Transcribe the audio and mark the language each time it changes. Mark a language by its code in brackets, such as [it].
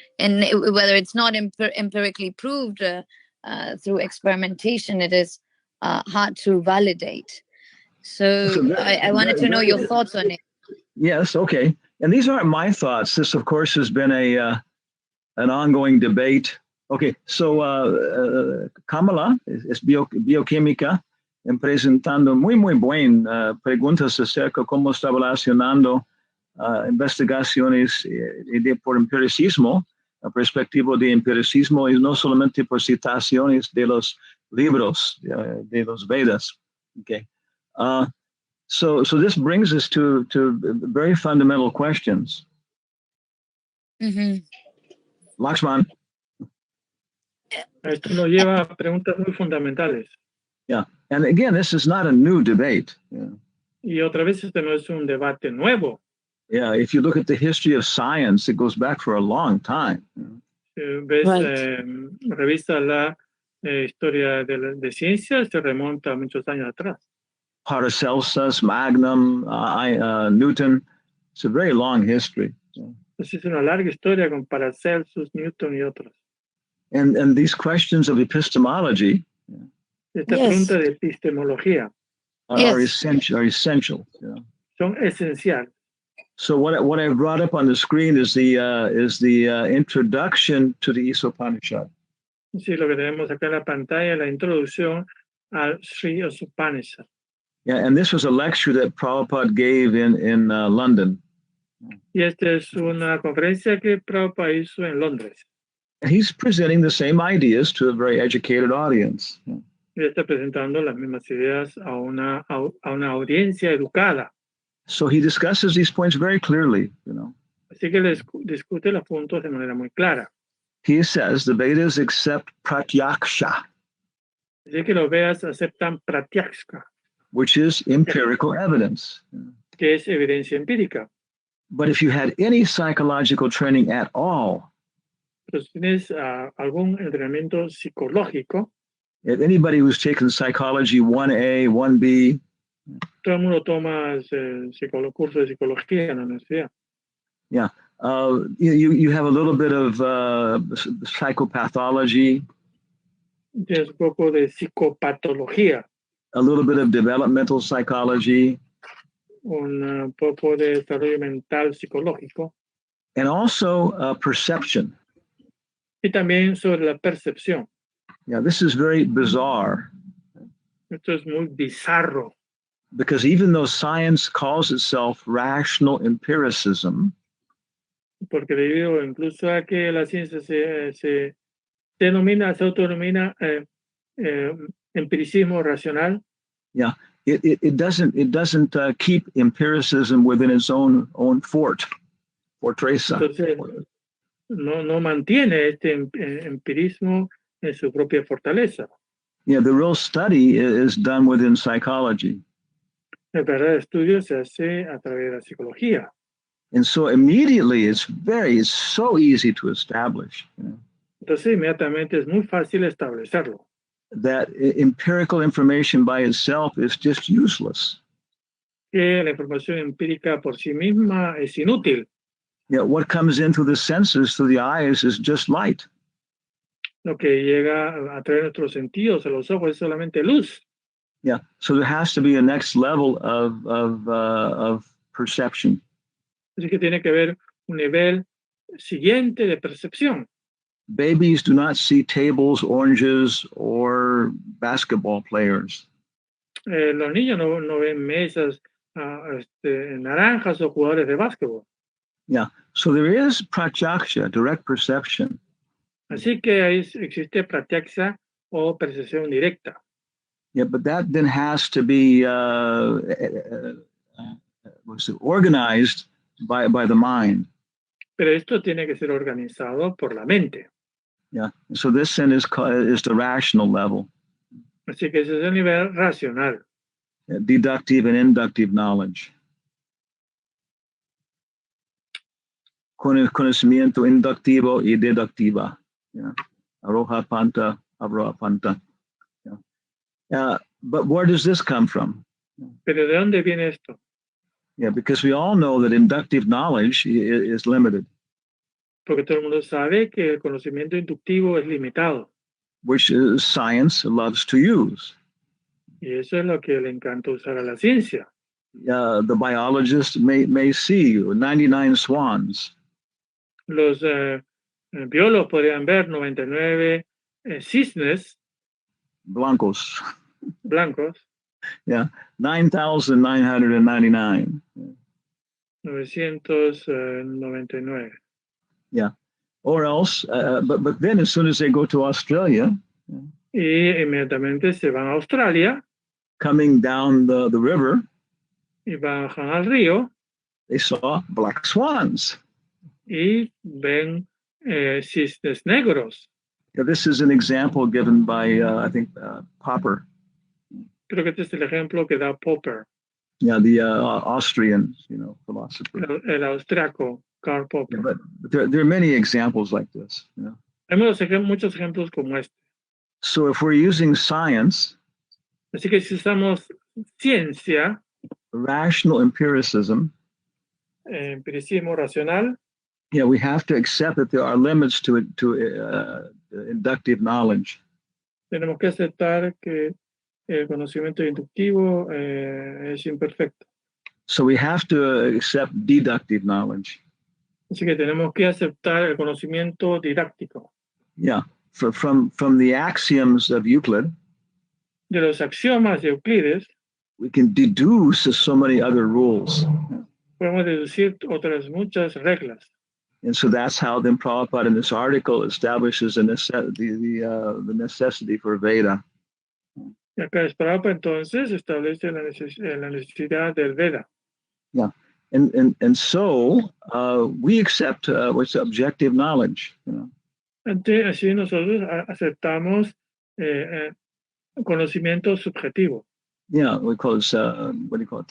[en] And whether it's not empirically proved through experimentation, it is hard to validate. So I wanted to know your thoughts on it. Yes, okay. And these aren't my thoughts. This, of course, has been an ongoing debate. [es] Okay, so Kamala es bioquímica, presentando muy buen preguntas acerca cómo está relacionando investigaciones por empiricismo, la perspectiva de empiricismo, y no solamente por citaciones de los libros de los Vedas. [en] Okay. So this brings us to very fundamental questions. Mm-hmm. Lakshman. [es] Esto nos lleva a preguntas muy fundamentales. [en] Yeah, and again, this is not a new debate. Yeah. [es] Y otra vez, este no es un debate nuevo. [en] Yeah, if you look at the history of science, it goes back for a long time. [es] Ves, revisa la historia de ciencia, se remonta a muchos años atrás. Paracelsus, Magnum, Newton. [en] It's a very long history. [es] Es una larga historia con Paracelsus, Newton y otros. [en] And these questions of epistemology [es] Esta pregunta de epistemología [en] are essential. You know? [es] Son esenciales. [en] So what I brought up on the screen is the introduction to the Upanishad. [es] Sí, lo que tenemos acá en la pantalla, la introducción al Sri Upanishad. [en] Yeah, and this was a lecture that Prabhupada gave in London. [es] Y esta es una conferencia que Prabhupada hizo en Londres. [en] And he's presenting the same ideas to a very educated audience. [es] Y está presentando las mismas ideas a una audiencia educada. [en] So he discusses these points very clearly, you know. [es] Así que discute los puntos de manera muy clara. [en] He says the Vedas accept pratyaksha, [es] Así que los Vedas aceptan pratyaksha, [en] which is empirical evidence. [es] que es evidencia empírica. [en] But if you had any psychological training at all, [es] Pero si tienes algún entrenamiento psicológico, [en] if anybody who's taken psychology 1A, 1B, [es] todo el mundo toma curso de psicología en la universidad. [en] yeah, you have a little bit of psychopathology, [es] Tienes un poco de psicopatología, [en] a little bit of developmental psychology, [es] un poco de desarrollo mental psicológico, [en] and also perception. [es] y también sobre la percepción. [en] Yeah, this is very bizarre [es] Esto es muy bizarro, [en] because even though science calls itself rational empiricism, [es] porque debido incluso a que la ciencia se autodenomina empiricismo racional, [en] yeah, it doesn't keep empiricism within its own fortresa. [es] entonces no mantiene este empirismo en su propia fortaleza. [en] Yeah, the real study is done within psychology. [es] El verdadero estudio se hace a través de la psicología. [en] And so immediately it's so easy to establish, you know, [es] Entonces inmediatamente es muy fácil establecerlo. [en] that empirical information by itself is just useless. [es] Que la información empírica por sí misma es inútil. [en] Yeah, what comes into the senses through the eyes is just light. [es] Lo que llega a traer nuestros sentidos a los ojos es solamente luz. [en] Yeah, so there has to be a next level of perception. [es] Así que tiene que haber un nivel siguiente de percepción. [en] Babies do not see tables, oranges, or basketball players. [es] Los niños no ven mesas naranjas o jugadores de básquetbol. [en] Yeah, so there is pratyaksha, direct perception. [es] Así que ahí existe pratyaksha o percepción directa. [en] Yeah, but that then has to be organized by the mind. [es] Pero esto tiene que ser organizado por la mente. [en] Yeah, so this then is the rational level. [es] Así que ese es el nivel racional. [en] deductive and inductive knowledge. [es] Conocimiento inductivo y deductiva. [sa] Yeah. Aroha panta, avroha panta. Yeah. [en] But where does this come from? [es] Pero ¿de dónde viene esto? [en] Yeah, because we all know that inductive knowledge is limited, [es] Porque todo el mundo sabe que el conocimiento inductivo es limitado. [en] which science loves to use. [es] Y eso es lo que le encanta usar a la ciencia. [en] The biologist may see 99 swans. [es] Los biólogos podrían ver 99 cisnes Blancos. blancos, [en] 9,999. [es] 999. [en] Yeah. Or else, but then as soon as they go to Australia, [es] Y inmediatamente se van a Australia [en] coming down the river, [es] y bajan al río [en] they saw black swans. [es] y ven cisnes negros. [en] Now, this is an example given by, I think, Popper. [es] Creo que este es el ejemplo que da Popper, [en] Yeah, the Austrian, philosopher. [es] el austriaco Karl Popper. [en] But there are many examples like this. [es] Hay muchos ejemplos como este. [en] So if we're using science, [es] Así que si usamos ciencia, [en] rational empiricism, [es] empiricismo racional, [en] we have to accept that there are limits to inductive knowledge. [es] tenemos que aceptar que el conocimiento inductivo es imperfecto. [en] So we have to accept deductive knowledge. [es] Así que tenemos que aceptar el conocimiento didáctico. [en] Yeah, from the axioms of Euclid, [es] De los axiomas de Euclides, [en] we can deduce so many other rules. [es] podemos deducir otras muchas reglas. [en] And so that's how then Prabhupada in this article establishes the necessity for Veda. [es] Y acá Prabhupada entonces establece la necesidad del Veda. [en] Yeah, and so we accept what's objective knowledge. [es] Así nosotros aceptamos conocimiento subjetivo. [en] Yeah, we call it what do you call it?